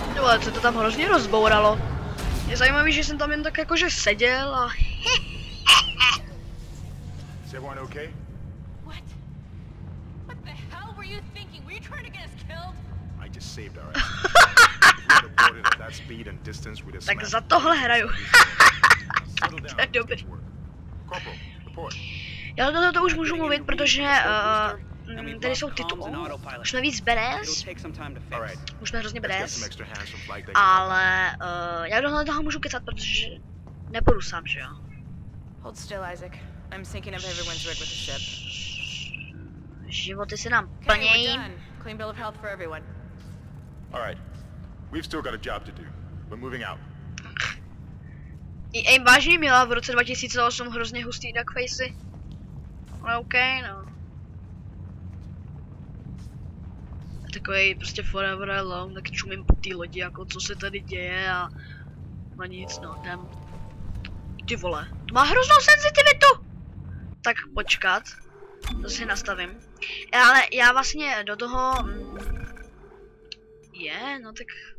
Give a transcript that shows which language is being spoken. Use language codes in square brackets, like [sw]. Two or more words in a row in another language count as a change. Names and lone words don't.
[cs] vole, co to tam hrozně rozbouralo. Je zajímavý, že jsem tam jen tak jakože seděl a... [en] Is everyone okay? What? What the hell were you thinking? Were you trying to get us killed? I just saved our ass. If we had aborted at that speed and distance, we'd have [cs] Tak [en] smashed [cs] za tohle hraju. [en] Settle down. [cs] To je dobrý. [en] Corporal, report. [cs] Já do toho už můžu mluvit, protože tady jsou tituly. Už jsme víc badass. Už jsme hrozně badass. Ale já do toho můžu kecat, protože nebudu sám, že jo. [en] Hold still, Isaac. I'm thinking of everyone's rig with the ship. [cs] Životy se nám [en] Okay, we're [cs] plnějí. [en] done. Clean bill of health for everyone. All right. We've still got a job to do. We're moving out. [cs] EA vážně měla v roce 2008 hrozně hustý duckfacey. Ale OK, no. Takový prostě [en] forever alone, [cs] tak čumím po té lodi, jako co se tady děje a nic, no, jdem. Ty vole, to má hroznou senzitivitu! Tak počkat, to si nastavím. Ale já vlastně do toho... no tak...